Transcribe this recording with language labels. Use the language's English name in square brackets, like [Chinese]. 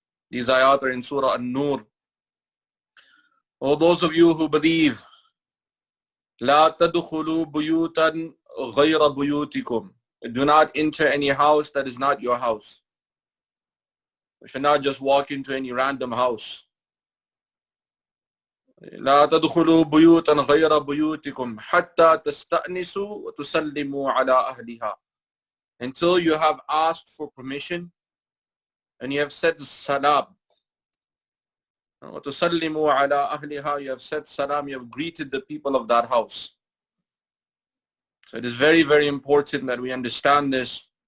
[English] These ayat are in Surah An-Nur. O those of you who believe, [Arabic] La tadkhulu buyutan ghayra buyutikum. [English] Do not enter any house that is not your house. You should not just walk into any random house. [Arabic] لا تدخلوا بيوتا غير بيوتكم حتى تستأنسوا وتسلموا على أهلها. [English] Until you have asked for permission and you have said salam. [Arabic] وتسلموا على أهلها. [English] You have said salam, you have greeted the people of that house. So it is very, very important that we understand this.